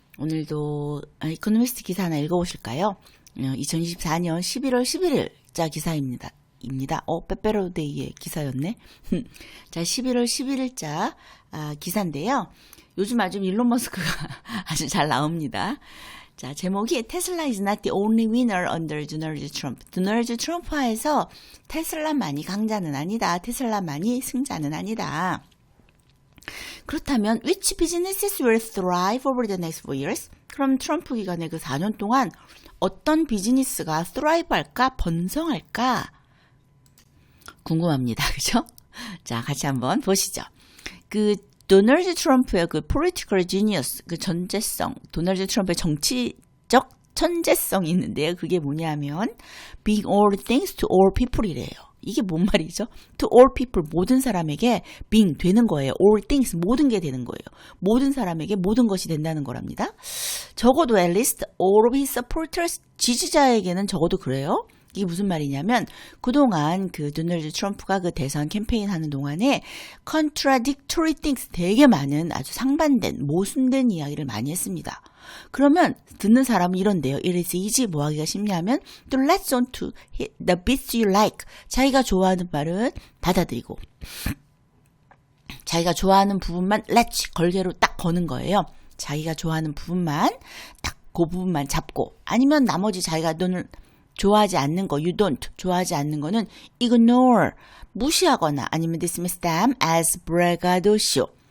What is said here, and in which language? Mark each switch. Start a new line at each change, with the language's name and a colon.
Korean: 오늘도 이코노미스트 기사 하나 읽어보실까요? 2024년 11월 11일자 기사입니다. 빼빼로데이의 기사였네. 자, 11월 11일자 기사인데요. 요즘 아주 일론 머스크가 아주 잘 나옵니다. 자, 제목이
English: 테슬라 is not the only winner under Donald Trump.
Korean: 도널드 트럼프 하에서 테슬라만이 강자는 아니다. 테슬라만이 승자는 아니다. 그렇다면
English: which businesses will thrive over the next 4 years?
Korean: 그럼 트럼프 기간의 그 4년 동안 어떤 비즈니스가 thrive 할까? 번성할까? 궁금합니다. 그죠? 자, 같이 한번 보시죠. 그 도널드 트럼프의 그
English: political genius,
Korean: 그 전재성, 도널드 트럼프의 정치적 천재성이 있는데요. 그게 뭐냐면
English: being all things to all people이래요.
Korean: 이게 뭔 말이죠?
English: To all people,
Korean: 모든 사람에게 being 되는 거예요.
English: all things,
Korean: 모든 게 되는 거예요. 모든 사람에게 모든 것이 된다는 거랍니다.
English: 적어도 at least all of his supporters,
Korean: 지지자에게는 적어도 그래요. 이게 무슨 말이냐면 그동안 그 도널드 트럼프가 그 대선 캠페인 하는 동안에
English: contradictory things,
Korean: 되게 많은 아주 상반된, 모순된 이야기를 많이 했습니다. 그러면 듣는 사람은 이런데요.
English: It is easy,
Korean: 뭐 하기가 쉽냐면
English: to latch on to the bits you like.
Korean: 자기가 좋아하는 말은 받아들이고 자기가 좋아하는 부분만 latch, 걸개로 딱 거는 거예요. 자기가 좋아하는 부분만 딱 그 부분만 잡고, 아니면 나머지 자기가 눈을 좋아하지 않는 거,
English: you don't,
Korean: 좋아하지 않는 거는 ignore, 무시하거나 아니면
English: dismiss them as braggadocio.